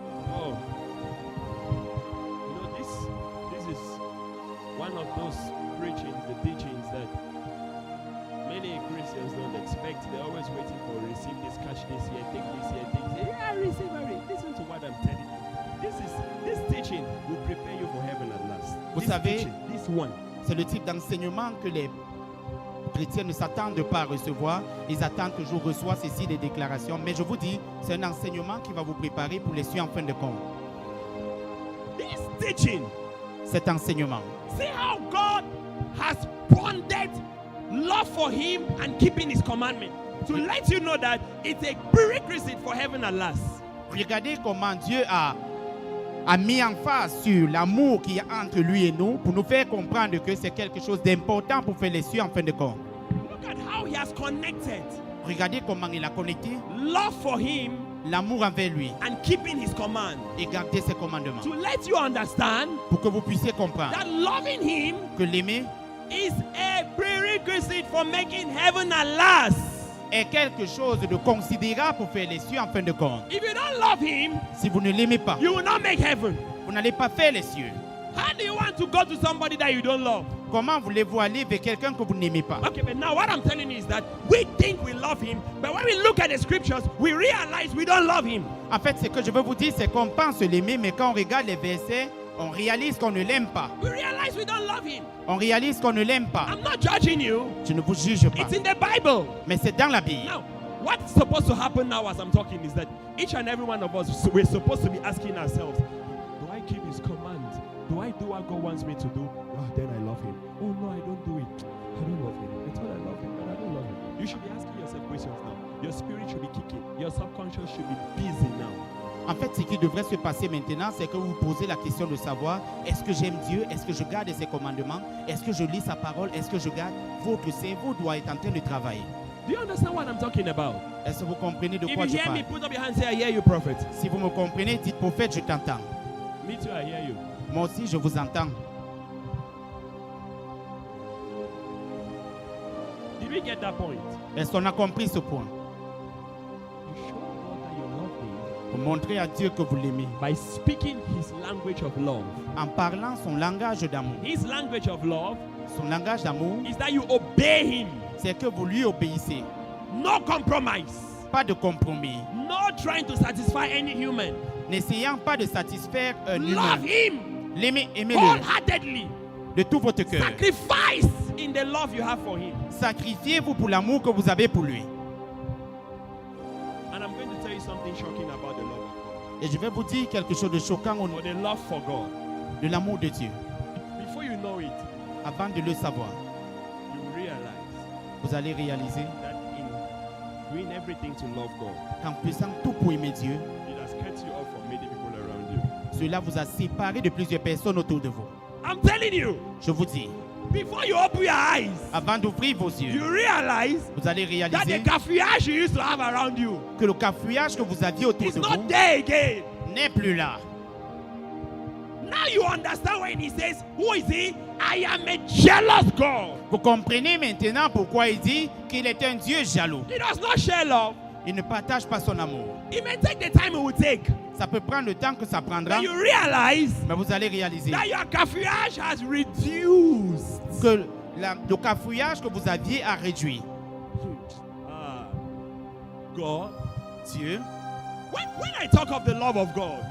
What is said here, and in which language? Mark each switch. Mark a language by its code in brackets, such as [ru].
[en] Oh, you know this is one of those preachings, the teachings that many Christians don't expect. They're always waiting for receive this, catch this here, take this here, take this here. Yeah, receive it. Listen to what I'm telling you. This teaching will prepare you for heaven at last. [fr] Vous [en] This [fr] savez, [en] teaching, this one. [fr] C'est le type d'enseignement que les chrétiens ne s'attendent pas à recevoir. Ils attendent que je reçois ceci des déclarations. Mais je vous dis, c'est un enseignement qui va vous préparer pour les cieux en fin de compte. [en] This teaching. [fr] Cet enseignement. [en] See how God has bonded love for him and keeping his commandment. To let you know that it's a prerequisite for heaven at last. [fr] Regardez comment Dieu a mis en face sur l'amour qu'il y a entre lui et nous pour nous faire comprendre que c'est quelque chose d'important pour faire les cieux en fin de compte. [en] Look at how he has connected [fr] Regardez comment il a connecté [en] love for him [fr] l'amour envers lui [en] and keeping his command. [fr] et garder ses commandements. [en] To let you understand [fr] Pour que vous puissiez comprendre [en] that loving him [fr] que l'aimer [en] is a prerequisite for making heaven at last. [fr] est quelque chose de considérable pour faire les cieux en fin de compte. [en] If you don't love him, [fr] Si vous ne l'aimez pas, [en] you will not make heaven. [fr] vous n'allez pas faire les cieux. [en] How do you want to go to somebody that you don't love? [fr] Comment voulez-vous aller vers quelqu'un que vous n'aimez pas? [en] Okay, but now what I'm telling you is that we think we love him, but when we look at the scriptures, we realize we don't love him. [fr] En fait, ce que je veux vous dire, c'est qu'on pense l'aimer, mais quand on regarde les versets, on réalise qu'on ne l'aime pas. [en] We realize we don't love him. [fr] On réalise qu'on ne l'aime pas. [en] I'm not judging you. [fr] Je ne vous juge pas. [en] It's in the Bible. [fr] Mais c'est dans la Bible. [en] Now, what's supposed to happen now as I'm talking is that each and every one of us, we're supposed to be asking ourselves, do I keep his commands? Do I do what God wants me to do? Oh, then I love him. Oh no, I don't do it. I don't love him. I thought I love him, but I don't love him. You should be asking yourself questions now. Your spirit should be kicking. Your subconscious should be busy now. [fr] En fait, ce qui devrait se passer maintenant, c'est que vous vous posez la question de savoir, est-ce que j'aime Dieu? Est-ce que je garde ses commandements? Est-ce que je lis sa parole? Est-ce que je garde? Votre cerveau doit être en train de travailler. [en] Do you understand what I'm talking about? [fr] Est-ce que vous comprenez de [en] If [fr] quoi [en] you [fr] je [en] hear [fr] parle? [en] me, put up your hand and say, I hear you, prophet. [fr] Si vous me comprenez, dites prophète, je t'entends. [en] Me too, I hear you. [fr] Moi aussi, je vous entends. [en] Did we get that point? [fr] Est-ce qu'on a compris ce point? [en] You show God that you love him [fr] Pour montrer à Dieu que vous l'aimez. [en] by speaking his language of love. [fr] En parlant son langage d'amour. [en] His language of love [fr] Son langage d'amour, [en] is that you obey him. [fr] c'est que vous lui obéissez. [en] No compromise. [fr] Pas de compromis. [en] No trying to satisfy any human. [fr] N'essayant pas de satisfaire un humain. [en] Love him [fr] L'aimez, aimez-le [en] wholeheartedly. [fr] de tout votre cœur. [en] Sacrifice in the love you have for him. [fr] Sacrifiez-vous pour l'amour que vous avez pour lui. [en] And I'm going to tell you something shocking about the love of God. [fr] Et je vais vous dire quelque chose de choquant au [en] Or the love for God. [fr] de l'amour de Dieu. [en] Before you know it, [fr] Avant de le savoir, [en] you realize [fr] vous allez réaliser [en] that in doing everything to love God, [fr] qu'en faisant tout pour aimer Dieu, [en] it has cut you off from many people around you. [fr] cela vous a séparé de plusieurs personnes autour de vous. [en] I'm telling you, [fr] Je vous dis, [en] before you open your eyes, [fr] avant d'ouvrir vos [en] you [fr] yeux, [en] realize [fr] vous allez [en] that [fr] réaliser [en] the cafouillage you used to have around you [fr] que le cafouillage que vous aviez autour [en] is [fr] de [en] not [fr] vous [en] there again. [fr] n'est plus là. [en] Now you understand when he says, who is he? I am a jealous God. [fr] Vous comprenez maintenant pourquoi il dit qu'il est un Dieu jaloux. [en] He does not share love. [fr] Il ne partage pas son amour. [en] It may take the time it will take. [fr] Ça peut prendre le temps que ça prendra, [en] But you realize [fr] mais vous allez réaliser [en] that your cafouillage has reduced. [fr] que le cafouillage que vous aviez a réduit. [en] Ah, God. [fr] Dieu, [en] When I talk of the love of God,